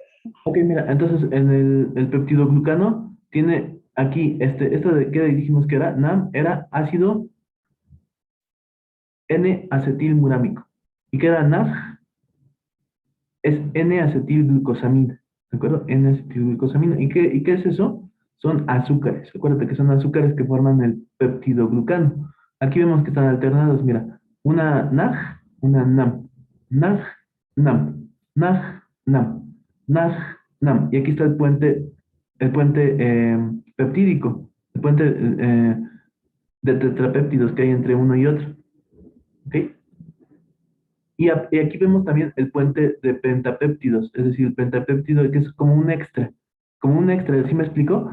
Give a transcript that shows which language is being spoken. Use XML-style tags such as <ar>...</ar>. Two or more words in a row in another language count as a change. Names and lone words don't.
<es>Ok, mira, entonces en el peptidoglucano tiene aquí, esto de qué dijimos que era, NAM, era ácido N-acetilmurámico. ¿Y qué era NAG? Es N-acetilglucosamina, ¿de acuerdo? N-acetilglucosamina. ¿Y qué es eso? Son azúcares. Acuérdate que son azúcares que forman el peptidoglucano. Aquí vemos que están alternados, mira, una NAG, una NAM. NAG, NAM. NAG, NAM. NAG, NAM. Y aquí está el puente peptídico, el puente de tetrapéptidos que hay entre uno y otro. ¿Ok? Y aquí vemos también el puente de pentapéptidos, es decir, el pentapéptido que es como un extra, ¿sí me explico?</es>